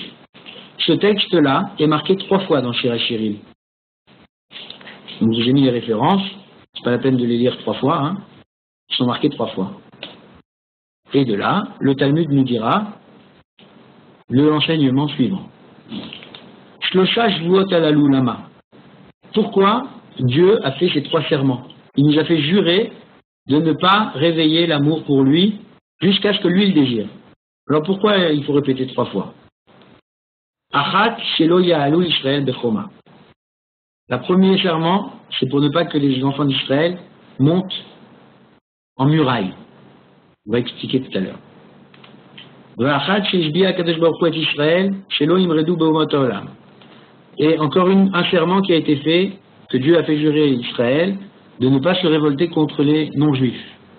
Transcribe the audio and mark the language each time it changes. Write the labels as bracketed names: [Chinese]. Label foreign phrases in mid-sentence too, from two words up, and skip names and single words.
[French] Ce texte-là est marqué 3 fois dans Shir HaShirim. Donc j'ai mis les références, c'est pas la peine de les lire 3 fois, hein. Ils sont marqués 3 fois. Et de là, le Talmud nous dira l'enseignement suivant. [Hebrew] שלוש שבועות אלו למה. [French] Pourquoi Dieu a fait ces 3 serments? Il nous a fait jurer de ne pas réveiller l'amour pour lui jusqu'à ce que lui le désire. Alors pourquoi il faut répéter 3 fois? [Hebrew] אחת שלא יעלו ישראל בחומה. [French] Le premier serment, c'est pour ne pas que les enfants d'Israël montent en muraille. On va expliquer tout à l'heure. Et encore un serment qui a été fait, que Dieu a fait jurer à Israël, de ne pas se révolter contre les non-juifs.